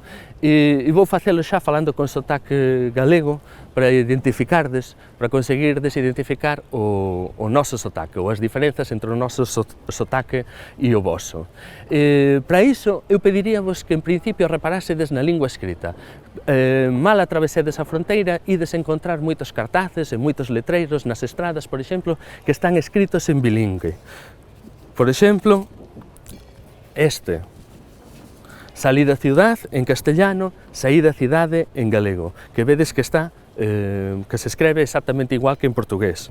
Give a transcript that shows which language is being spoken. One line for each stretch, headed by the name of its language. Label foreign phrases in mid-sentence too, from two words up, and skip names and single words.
Galician: E vou fazê-lo já falando com sotaque galego para identificardes, para conseguirdes identificar o nosso sotaque, ou as diferenças entre o nosso sotaque e o vosso. Para isso, eu pediria-vos que, em princípio, reparássedes na língua escrita. Mal atravessedes a fronteira, ides encontrar muitos cartazes e muitos letreiros nas estradas, por exemplo, que están escritos en bilingüe. Por exemplo,
Spanish: salir da ciudad
Galician: en castellano, sair da cidade en galego, que vedes que está que se escribe exactamente igual que en portugués.